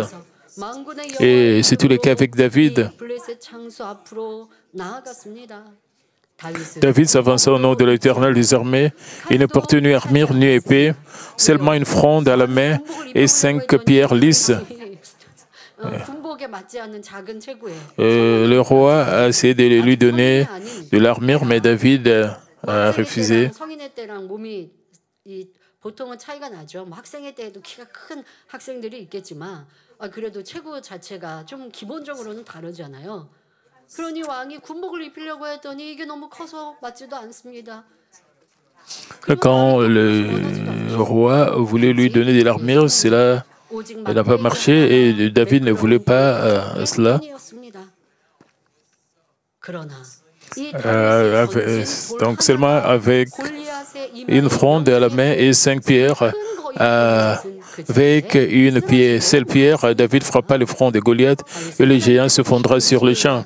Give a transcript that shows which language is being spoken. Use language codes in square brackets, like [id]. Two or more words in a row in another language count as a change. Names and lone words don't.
[fr] Et c'est tout le cas avec David. David s'avança au nom de l'Éternel des armées. Il ne portait ni armure ni épée, seulement une fronde à la main et 5 pierres lisses. Le roi a essayé de lui donner de l'armure, mais David a refusé. [ko] 보통은 차이가 나죠. 학생회 때에도 키가 큰 학생들이 있겠지만 그래도 체구 자체가 좀 기본적으로는 다르잖아요. 그러니 왕이 군복을 입히려고 했더니 이게 너무 커서 맞지도 않습니다. [fr] Quand le roi voulait lui donner de l'armure, cela n'a pas marché et David ne voulait pas cela. Donc seulement avec une fronde à la main et 5 pierres, avec une seule pierre, David frappa le front de Goliath et le géant se fondra sur le champ.